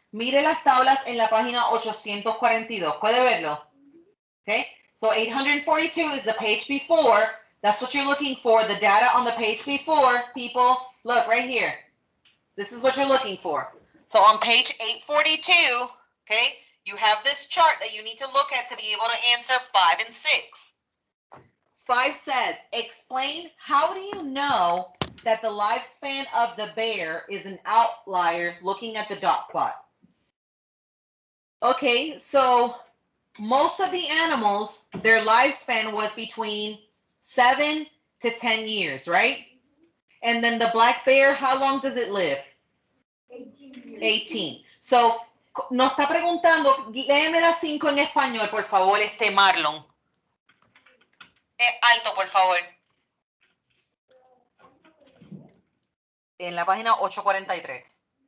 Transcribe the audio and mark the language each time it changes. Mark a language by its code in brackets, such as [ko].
[es] Mire las tablas en la página 842. ¿Puede verlo? [en] Okay. So 842 is the page before. That's what you're looking for. The data on the page before. People, look right here. This is what you're looking for. So on page 842, okay, you have this chart that you need to look at to be able to answer 5 and 6. 5 says, explain how do you know that the lifespan of the bear is an outlier looking at the dot plot? Okay, so most of the animals, their lifespan was between 7 to 10 years, right? And then the black bear, how long does it live? 18 years. 18. [es] So, nos está preguntando, léeme las 5 en español, por favor, Marlon. Alto, por favor. En la página 843.